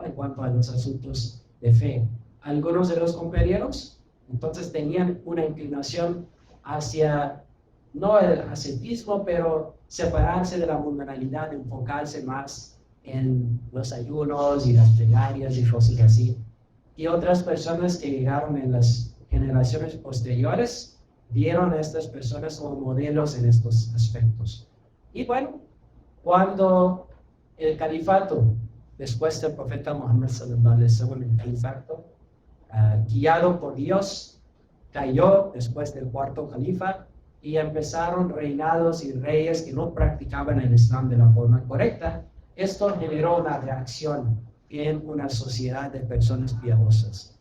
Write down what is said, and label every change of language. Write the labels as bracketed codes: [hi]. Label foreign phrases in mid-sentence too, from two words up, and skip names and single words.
[es] En cuanto a los asuntos de fe. Algunos de los compañeros entonces tenían una inclinación hacia, no el ascetismo, pero separarse de la mundanalidad, enfocarse más en los ayunos y las plegarias y cosas así. y otras personas que llegaron en las generaciones posteriores vieron a estas personas como modelos en estos aspectos. Y bueno, cuando el califato, después del profeta Muhammad [ar] صلى الله عليه وسلم, [es] el califato, guiado por Dios, cayó después del cuarto califa y empezaron reinados y reyes que no practicaban el Islam de la forma correcta. Esto generó una reacción en una sociedad de personas piadosas.